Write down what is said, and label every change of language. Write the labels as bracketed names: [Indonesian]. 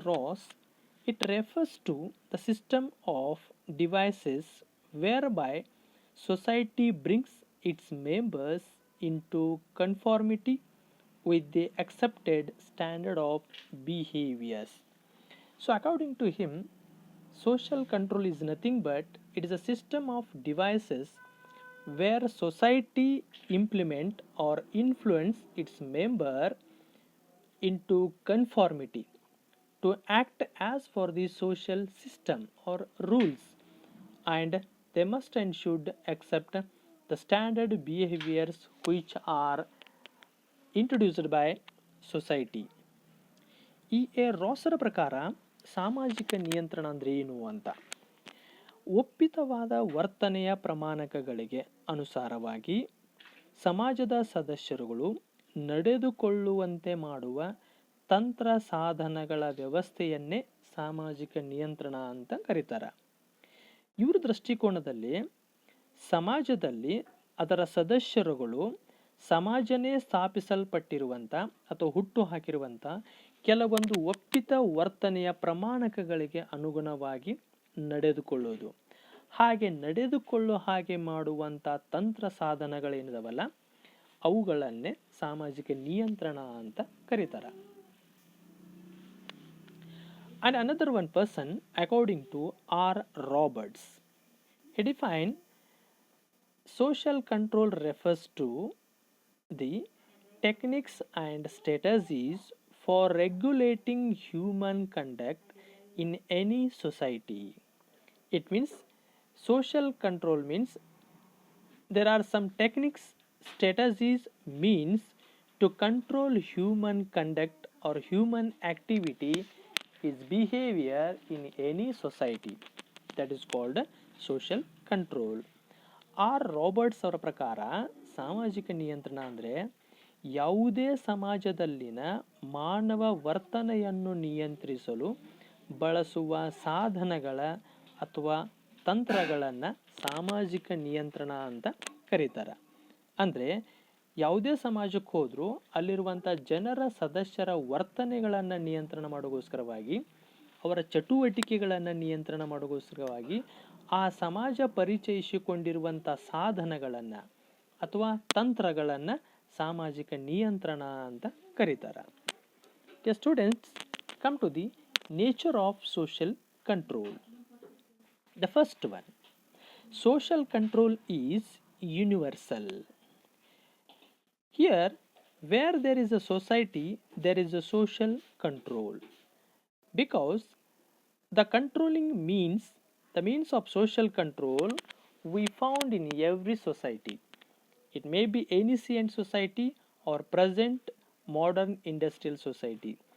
[English] Ross, it refers to the system of devices where by society brings its members into conformity with the accepted standard of behaviors. So according to him, social control is nothing but it is a system of devices where society implement or influence its member into conformity to act as for the social system or rules, and they must and should accept the standard behaviors which are introduced by society. E.A. [Kannada] ರಾಸರ ಪ್ರಕಾರ ಸಾಮಾಜಿಕ ನಿಯಂತ್ರಣ ಅಂದರೆ ಏನು ಅಂತ, ಒಪ್ಪಿತವಾದ ವರ್ತನೆಯ ಪ್ರಮಾಣಕಗಳಿಗೆ ಅನುಸಾರವಾಗಿ ಸಮಾಜದ ಸದಸ್ಯರುಗಳು ನಡೆದುಕೊಳ್ಳುವಂತೆ ಮಾಡುವ ತಂತ್ರ ಸಾಧನಗಳ ವ್ಯವಸ್ಥೆಯನ್ನೇ ಸಾಮಾಜಿಕ ನಿಯಂತ್ರಣ ಅಂತ ಕರೀತಾರೆ. ಇವ್ರ ದೃಷ್ಟಿಕೋನದಲ್ಲಿ ಸಮಾಜದಲ್ಲಿ ಅದರ ಸದಸ್ಯರುಗಳು ಸಮಾಜನೇ ಸ್ಥಾಪಿಸಲ್ಪಟ್ಟಿರುವಂಥ ಅಥವಾ ಹುಟ್ಟು ಹಾಕಿರುವಂಥ ಕೆಲವೊಂದು ಒಪ್ಪಿತ ವರ್ತನೆಯ ಪ್ರಮಾಣಕಗಳಿಗೆ ಅನುಗುಣವಾಗಿ ನಡೆದುಕೊಳ್ಳೋದು, ಹಾಗೆ ಮಾಡುವಂಥ ತಂತ್ರ ಸಾಧನಗಳೇನಿದಾವಲ್ಲ ಅವುಗಳನ್ನೇ ಸಾಮಾಜಿಕ ನಿಯಂತ್ರಣ ಅಂತ ಕರೀತಾರೆ. [English] And another one person, according to R. Roberts, he defined social control refers to the techniques and strategies for regulating human conduct in any society. It means social control means there are some techniques, strategies, means to control human conduct or human activity is behavior in any society. That is called social control. [Kannada] R Roberts ಅವರ ಪ್ರಕಾರ ಸಾಮಾಜಿಕ ನಿಯಂತ್ರಣ ಅಂದರೆ ಯಾವುದೇ ಸಮಾಜದಲ್ಲಿನ ಮಾನವ ವರ್ತನೆಯನ್ನು ನಿಯಂತ್ರಿಸಲು ಬಳಸುವ ಸಾಧನಗಳ ಅಥವಾ ತಂತ್ರಗಳನ್ನು ಸಾಮಾಜಿಕ ನಿಯಂತ್ರಣ ಅಂತ ಕರೀತಾರೆ. ಅಂದರೆ ಯಾವುದೇ ಸಮಾಜಕ್ಕೆ ಹೋದರೂ ಅಲ್ಲಿರುವಂಥ ಜನರ ಸದಸ್ಯರ ವರ್ತನೆಗಳನ್ನು ನಿಯಂತ್ರಣ ಮಾಡೋಗೋಸ್ಕರವಾಗಿ, ಅವರ ಚಟುವಟಿಕೆಗಳನ್ನು ನಿಯಂತ್ರಣ ಮಾಡೋಗೋಸ್ಕರವಾಗಿ ಆ ಸಮಾಜ ಪರಿಚಯಿಸಿಕೊಂಡಿರುವಂಥ ಸಾಧನಗಳನ್ನು ಅಥವಾ ತಂತ್ರಗಳನ್ನು ಸಾಮಾಜಿಕ ನಿಯಂತ್ರಣ ಅಂತ ಕರೀತಾರೆ. [English] Students, come to the nature of social control. The first one, social control is universal. Here, where there is a society, there is a social control, because the controlling means, the means of social control we found in every society. It may be ancient society or present modern industrial society.